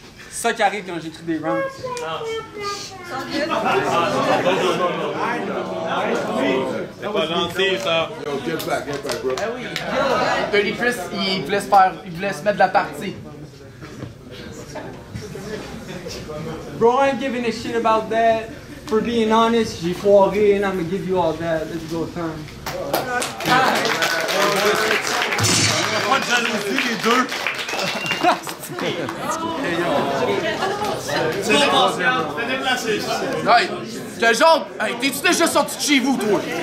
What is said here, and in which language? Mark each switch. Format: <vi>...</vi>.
<fr>C'est ça qui arrive quand j'écris des rounds. C'est pas gentil, ça.</fr> <en>Yo, get back, bro.</en> <fr>Dirty Chris, il voulait se mettre de la partie.</fr> <en>Bro, I ain't giving a shit about that. For being honest,</en> <fr>j'ai foiré</fr> <en>and I'm gonna give you all that. Let's go, Tom.</en> <fr>Pas de jalousie, les deux. C'est déplacé, ça. Hey, t'es genre, hey, t'es-tu déjà sorti de chez vous, toi?</fr>